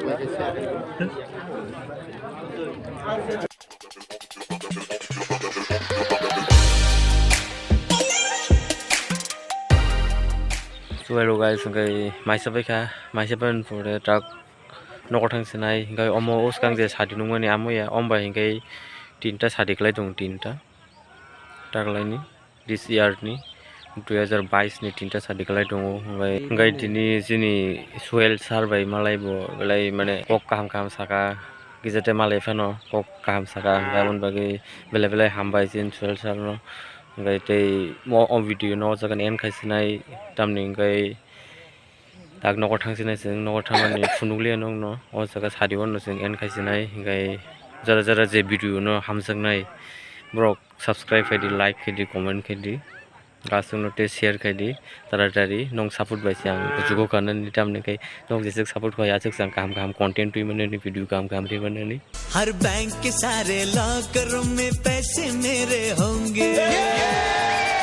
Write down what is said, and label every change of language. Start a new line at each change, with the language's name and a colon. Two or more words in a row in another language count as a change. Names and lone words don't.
English: So hello guys,
Kok Borok: ngay maisa for the truck nokotang senai ngay omo oskang je sadi nungmani amo ya omba ngay tinta sadi klai dong tinta truck laini
English: this year
Kok Borok: ni 2022 ni tinta sadi klai dong ngay dini sini
English: soil survey
Kok Borok: malai bo belai mane kok kam saka gizete malai fano kok kam saka gamon bagi belai hambai sin
English: soil survey
Kok Borok: ngay te mo on video no jagan en khaisinai tamni ngay tak nokor thangsinai sing nokor thamani funuglia nong no o jaga sadiwon no sing en khaisinai ngay jara je video no hamjaknai brok subscribe khaidi like khaidi comment khaidi gasung no te share khaidi taratari nong support bai siang jugo kanan ni tamni kai nong jesek support khaya chak sang kam content tu mane ni video kam re bane ni
Hindi: हर बैंक के सारे लॉकरों में पैसे मेरे होंगे